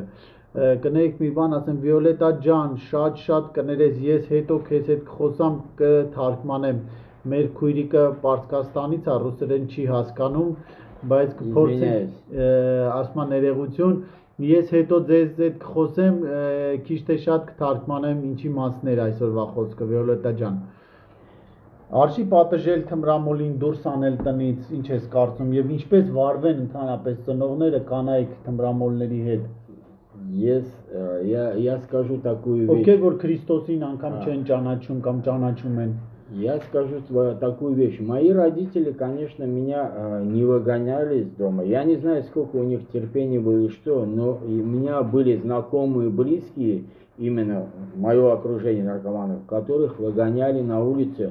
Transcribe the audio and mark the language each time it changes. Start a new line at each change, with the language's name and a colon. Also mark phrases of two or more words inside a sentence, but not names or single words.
Armenian: Կներեք մի բան, ասեմ Վիոլետա ջան, շատ կներես, ես հետո քեզ հետ կխոսամ, կթարգմանեմ, մեր քույրիկը Պարսկաստանից է, ռուսերեն չի հասկանում, բայց կփորձեմ, ասма ներողություն, ես հետո ձեզ հետ կխոսեմ, քիչ թե շատ կթարգմանեմ ինչի մասն էր այսօրվա խոսքը, Վիոլետա ջան. Արժի պատժել թմրամոլին դուրս անել տնից, ինչ ես կարծում եւ ինչպես վարվեն ընդհանրապես ծնողները կանայք թմրամոլների հետ.
Russian: Я скажу такую вещь.
Armenian: Ովքեր որ Քրիստոսին անգամ չեն ճանաչում կամ ճանաչում են.
Russian: Я скажу такую вещь. Мои родители, конечно, меня не выгоняли из дома. Я не знаю, сколько у них терпения было и что, но у меня были знакомые, близкие, именно мое окружение наркоманов, которых выгоняли на улице.